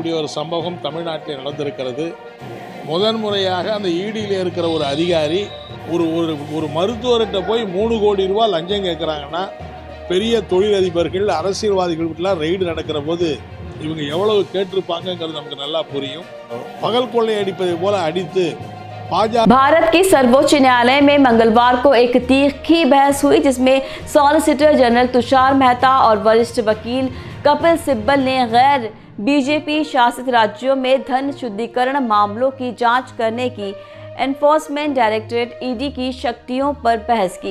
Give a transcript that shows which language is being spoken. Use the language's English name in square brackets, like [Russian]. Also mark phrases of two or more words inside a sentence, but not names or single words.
[Tamil] சம்பவம் தமிழ்நாட்டில் நடந்திருக்கிறது. முதன்முறையாக அந்த ஈடியில் இருக்கிற ஒரு அதிகாரி ஒரு மருத்துவர்கிட்ட போய் 3 கோடி ரூபாய் லஞ்சம் கேட்குறாங்கன்னா, பெரிய தொழிலதிபர்கள் அரசியல்வாதிகளுக்கெல்லாம் ரெய்டு நடக்கிற போது இவங்க எவ்வளவு கேட்டிருப்பாங்கிறது நமக்கு நல்லா புரியும். பகல் கொள்ளை அடிப்பதை போல அடித்து [Hindi] भारत के सर्वोच्च न्यायालय में मंगलवार को एक तीखी बहस हुई, जिसमें [English] solicitor general [Hindi] तुषार मेहता और वरिष्ठ वकील कपिल सिब्बल ने गैर बीजेपी शासित राज्यों में धन शुद्धिकरण मामलों की जांच करने की [English] enforcement directorate [Hindi] ईडी की शक्तियों पर बहस की।